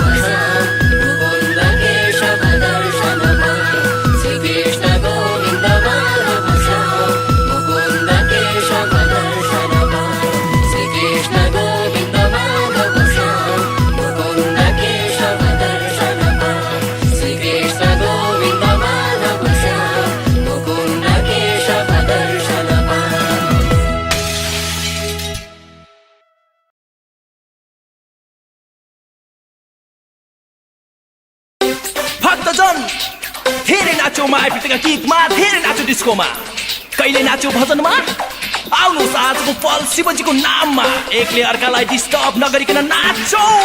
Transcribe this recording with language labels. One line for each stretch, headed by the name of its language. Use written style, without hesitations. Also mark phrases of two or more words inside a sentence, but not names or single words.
Nepali: श्याम मुकुन्द केशव दर्शन पाम श्रीकृष्ण गोविन्द माधव श्याम मुकुन्द केशव दर्शन पाम श्रीकृष्ण गोविन्द माधव श्याम मुकुन्द केशव दर्शन पाम श्रीकृष्ण गोविन्द माधव श्याम मुकुन्द केशव दर्शन पाम भक्तजन धेरै नाच्यौ मायापितका गीतमा धेरै नाच्यौ डिस्कोमा कहिले नाच्यौ भजनमा आउनुहोस् आजको फल शिवजीको नाममा एकले अर्कालाई डिस्टर्ब नगरिकन नाचौ